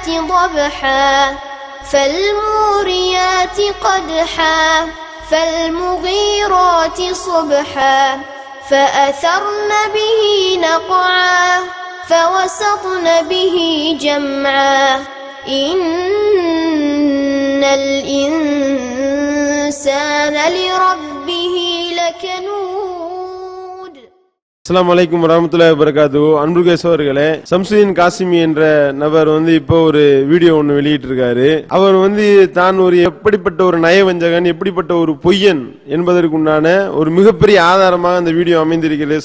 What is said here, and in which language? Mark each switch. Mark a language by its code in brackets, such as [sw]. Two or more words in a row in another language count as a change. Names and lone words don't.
[ar] ضبحا فالموريات قدحا فالمغيرات صبحا فأثرن به نقعا فوسطن به جمعا إن الإنسان لربه لكنود. السلام عليكم ورحمة الله وبركاته. [ta] அன்புள்ள சகோதரர்களே, சம்சுதீன் காசிமி என்ற நபர் இப்போ ஒரு வீடியோ ஒன்று வெளியிட்டு இருக்காரு. அவர் தான் ஒரு எப்படிப்பட்ட ஒரு நயவஞ்சகன், எப்படிப்பட்ட ஒரு பொய்யன் என்பதற்குண்டான ஒரு மிகப்பெரிய ஆதாரமாக அந்த வீடியோ அமைந்திருக்கிறது.